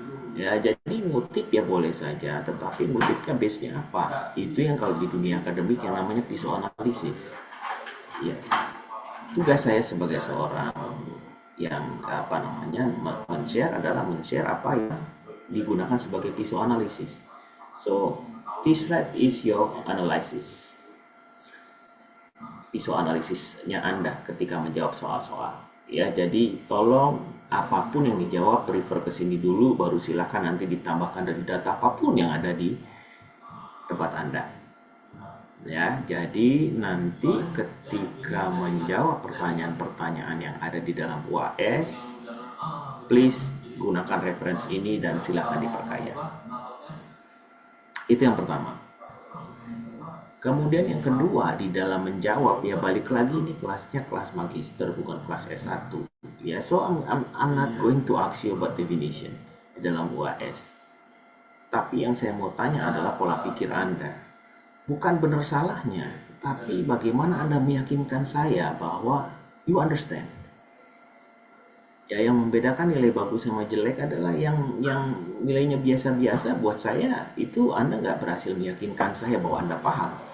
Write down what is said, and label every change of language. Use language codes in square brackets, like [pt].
[id] Ya, jadi ngutip ya boleh saja, tetapi ngutipnya base-nya apa? Itu yang kalau di dunia akademik yang namanya psikoanalisis. Ya, tugas saya sebagai seorang yang men-share adalah men-share apa yang digunakan sebagai psikoanalisis. [en] So, this slide is your analysis. [id] Psikoanalisisnya Anda ketika menjawab soal-soal. Ya, jadi tolong apapun yang dijawab refer ke sini dulu, baru silahkan nanti ditambahkan dari data apapun yang ada di tempat Anda. Ya, jadi nanti ketika menjawab pertanyaan-pertanyaan yang ada di dalam UAS, please gunakan referensi ini dan silahkan diperkaya. Itu yang pertama. Kemudian yang kedua, di dalam menjawab ya balik lagi ini kelasnya kelas magister bukan kelas S1. [en] Ya, so I'm not going to ask you about definition [id] di dalam [en] UAS. [id] Tapi yang saya mau tanya adalah pola pikir Anda. Bukan benar salahnya, tapi bagaimana Anda meyakinkan saya bahwa [en] you understand. [id] Ya yang membedakan nilai bagus sama jelek adalah yang nilainya biasa-biasa buat saya itu Anda nggak berhasil meyakinkan saya bahwa Anda paham.